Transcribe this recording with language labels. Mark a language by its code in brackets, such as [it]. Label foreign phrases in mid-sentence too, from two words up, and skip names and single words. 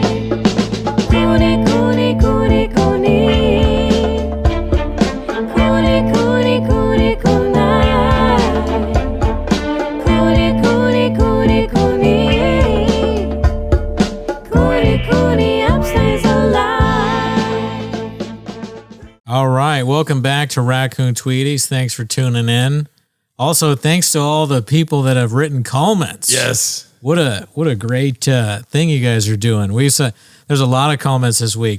[en] Cooney, Cooney, Cooney, Cooney. Cooney, Cooney, Cooney, Cooney. Cooney, Cooney, Cooney, Cooney. Cooney, Cooney, upstays alive. All right, welcome back to Raccoon Tweeties. Thanks for tuning in. Also, thanks to all the people that have written comments. Yes. What a great thing you guys are doing. There's a lot of comments this week.